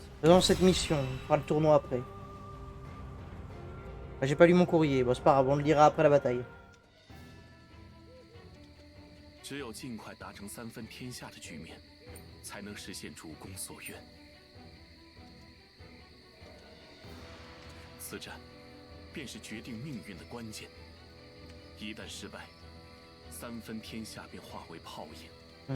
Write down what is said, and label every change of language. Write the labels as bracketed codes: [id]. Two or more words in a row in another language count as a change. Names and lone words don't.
[fr] Faisons cette mission, on fera le tournoi après. Bah, j'ai pas lu mon courrier, bon c'est pas grave, on le lira après la bataille. [zh] 只有尽快达成三分天下的局面，才能实现主公所愿。此战便是决定命运的关键。一旦失败，三分天下便化为泡影。